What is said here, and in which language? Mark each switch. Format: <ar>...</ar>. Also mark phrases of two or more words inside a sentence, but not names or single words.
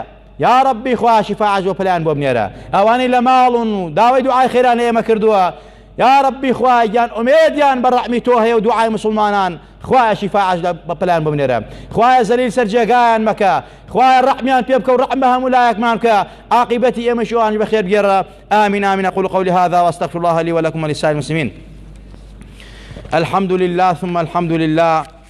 <ckb>یا ربی خوای شیفای عاجل و پەلەیان بۆ بنێرە، ئەوانەی لە ماڵن و داوای دوعای خێران لە ئێمە کردووە. یا ربی خوای گیان ئومێدیان بە ڕەحمی تۆ هەیە و دوعای مسلمانان، خوای شیفای عاجل بە پەلەیان بۆ بنێرە. خوای زەلیل سەر جێگایان مەکە، خوای ڕەحمیان پێ بکە و ڕەحم بە هەموو لایەکمان بکە، عاقبەتی ئێمەش ئەوانش بەخێر بگێڕە.</ckb> <ar>آمین آمین. أقول قولي هذا وأستغفر الله لي ولكم ولسائر المسلمين. الحمد لله ثم الحمد لله</ar>